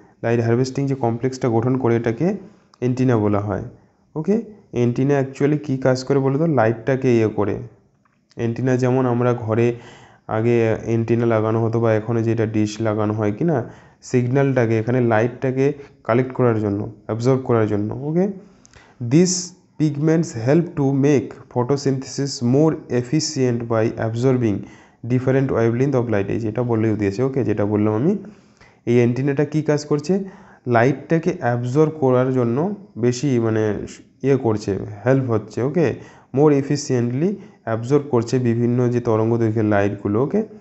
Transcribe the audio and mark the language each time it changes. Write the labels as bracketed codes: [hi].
[bn] Light harvesting যে কমপ্লেক্সটা গঠন করে এটাকে অ্যান্টিনা বলা হয়, ওকে. অ্যান্টিনা অ্যাকচুয়ালি কী কাজ করে বলো তো, লাইটটাকে করে। অ্যান্টিনা যেমন আমরা ঘরে আগে অ্যান্টিনা লাগানো হতো বা এখনও যেটা ডিশ লাগানো হয় কি না, সিগন্যালটাকে, এখানে লাইটটাকে কালেক্ট করার জন্য, অ্যাবজর্ব করার জন্য, ওকে. [en] This pigments help to make photosynthesis more efficient by absorbing different wavelength of light. [bn] এই যেটা বললেই দিয়েছে, ওকে, যেটা বললাম আমি, এই অ্যান্টিনাটা কী কাজ করছে, লাইটটাকে অ্যাবজর্ব করার জন্য বেশি মানে করছে, হেল্প হচ্ছে, ওকে, মোর এফিসিয়েন্টলি অ্যাবজর্ব করছে বিভিন্ন যে তরঙ্গ দৈর্ঘ্যের লাইটগুলো, ওকে.